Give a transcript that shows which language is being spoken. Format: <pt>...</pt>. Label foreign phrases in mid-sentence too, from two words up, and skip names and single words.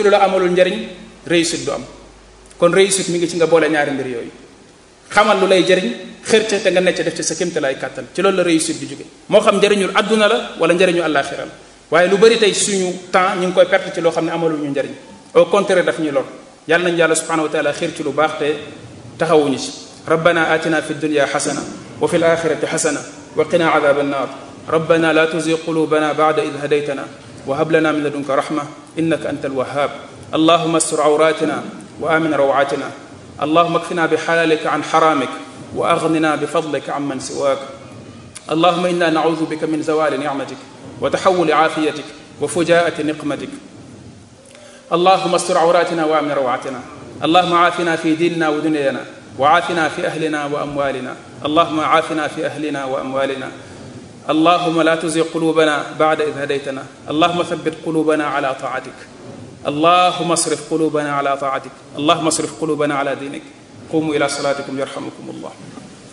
<wo>lu la amalul njariñ réussite du am kon réussite mi ngi ci nga boole ñaari mbir yooyu xamal lu lay jariñ xër ca te nga necc def ci sa kémte lay kàttan ci loolu la réussite di jóge moo xam njariñul adduna la wala njariñu àllaaxira la waaye lu bëri tey suñu temps ñu ngi koy perte ci loo xam ne amalul ñu njariñ</wo> <fr>au contraire</fr> <wo>daf ñuy lor yàlla nañu yàlla</wo> <ar>سبحانه وتعالى</ar> <wo>xër ci lu baax te taxawuñu ci</wo> <ar>ربنا آتنا في الدنيا حسنة وفي الآخرة حسنة وقنا عذاب النار ربنا لا تزغ قلوبنا بعد إذ هديتنا وهب لنا من لدنك رحمة إنك أنت الوهاب اللهم استر عوراتنا وآمن روعاتنا اللهم اكفنا بحلالك عن حرامك واغننا بفضلك عمن سواك اللهم انا نعوذ بك من زوال نعمتك وتحول عافيتك وفجاءة نقمتك اللهم استر عوراتنا وامن روعتنا اللهم عافنا في ديننا ودنيانا وعافنا في اهلنا واموالنا اللهم عافنا في اهلنا واموالنا اللهم لا تزغ قلوبنا بعد إذ هديتنا اللهم ثبت قلوبنا على طاعتك اللهم اصرف قلوبنا على طاعتك اللهم اصرف قلوبنا على دينك قوموا إلى صلاتكم يرحمكم الله</ar>